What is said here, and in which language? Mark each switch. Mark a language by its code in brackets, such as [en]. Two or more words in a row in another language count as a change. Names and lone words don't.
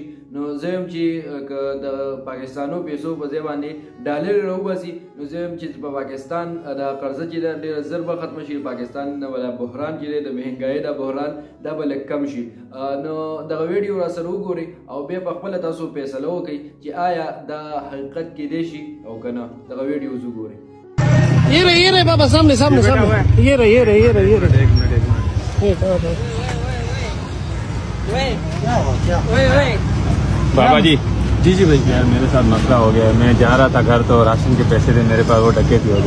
[ps] نو زه یم چې که د پاکستانو پیسو په ځای باندې ډالر راوباسي، نو زه یم چې په پاکستان د قرضه چې ده ډېره زر به ختمه شي. پاکستان نه به دا بحران چې دی د مهنګایۍ دا بحران دا به لږ کم شي. نو دغه ویډیو را سره وګورئ او بیا په خپله تاسو فیصله وکړئ چې آیا دا حقیقت کیدی شي او که نه. دغه ویډیوز وګورئ. [ur] یہ رہے بابا سامنے سامنے سامنے یہ رہے بابا جی جی بھائی یار میرے ساتھ مسئلہ ہو گیا. میں جا رہا تھا گھر تو راشن کے پیسے تھے میرے پاس، وہ ڈکیتی ہو گئے.